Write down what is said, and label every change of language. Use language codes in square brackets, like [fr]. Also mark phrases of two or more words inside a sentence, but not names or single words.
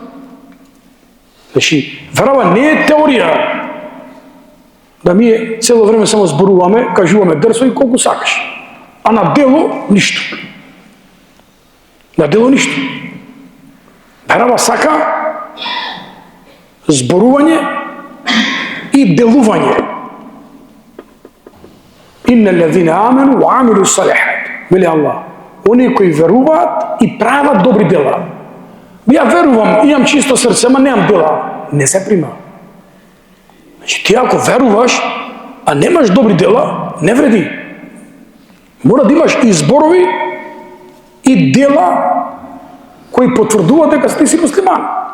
[mk] Значи, верава не е теорија да ми цело време само зборуваме, кажуваме дрсо и колку сакаш. А на дело ништо. На дело ништо. Верава сака зборување и делување. [ar] إن الذين آمنوا وعملوا الصالحات, [mk] вели Аллах, они кои веруваат и прават добри дела. Ја верувам, имам чисто срце, ама немам дела, не се прима. Значи, ти ако веруваш, а немаш добри дела, не вреди. Мора да имаш и зборови и дела кои потврдуваат дека ти си муслиман.